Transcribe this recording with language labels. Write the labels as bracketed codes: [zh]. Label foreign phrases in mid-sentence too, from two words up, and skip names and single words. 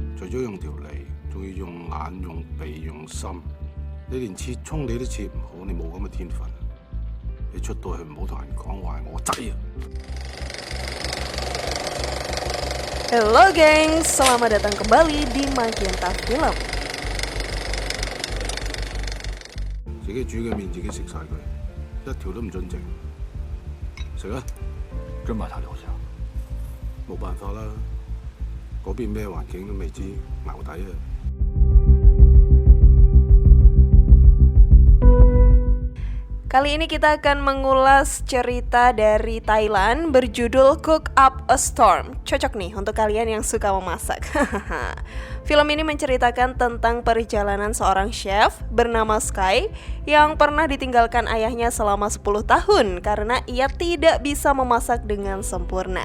[yue] 除咗用條脷，仲要用眼、用鼻、用心。你連切葱你都切唔好，你冇咁嘅天分。你出到去唔好同人講話係我仔啊 [id] ！Hello gengs, selamat datang kembali di Magenta Film. [yue] 自己煮嘅麵自己食晒佢，一條都唔準剩。食啊！真埋太多食，冇辦法啦，嗰邊咩環境都未知，淆底啊！ [id] Kali ini kita akan mengulas cerita dari Thailand berjudul Cook Up a Storm. Cocok nih untuk kalian yang suka memasak. Film ini menceritakan tentang perjalanan seorang chef bernama Sky yang pernah ditinggalkan ayahnya selama 10 tahun karena ia tidak bisa memasak dengan sempurna.